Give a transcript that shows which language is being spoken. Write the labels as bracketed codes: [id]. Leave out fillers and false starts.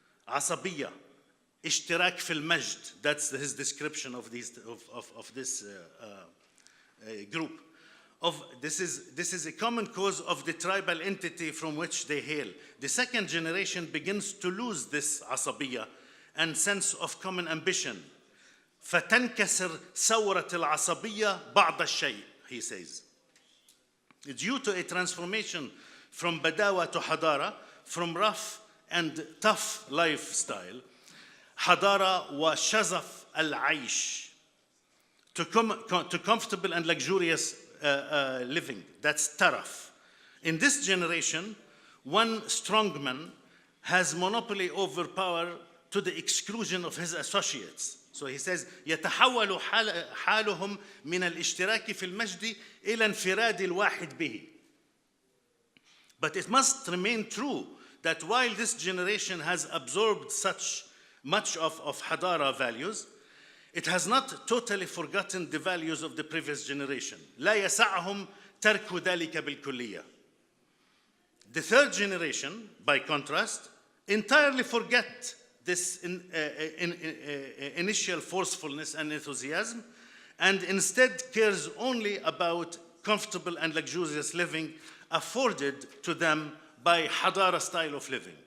[en] Asabiyya, [ar] ishtirak fil majd, [en] that's his description of this group. This is a common cause of the tribal entity from which they hail. The second generation begins to lose this asabiyya and sense of common ambition. [ar] فَتَنْكَسِرْ ثَوْرَةِ الْعَصَبِيَّةِ بَعْضَ الشَّيْء, [en] he says. Due to a transformation from badawa to hadara, from rough and tough lifestyle, [ar] hadara wa shazaf al-aish, [en] to comfortable and luxurious living, that's taraf. In this generation, one strongman has monopoly over power to the exclusion of his associates. So he says, [ar] يتحول حالهم من الاشتراك في المجد إلى انفراد الواحد به. [en] But it must remain true that while this generation has absorbed such much of hadara values, it has not totally forgotten the values of the previous generation. [ar] لا يسعهم ترك ذلك بالكلية. [en] The third generation, by contrast, entirely forget this initial forcefulness and enthusiasm, and instead cares only about comfortable and luxurious living afforded to them by hadara style of living.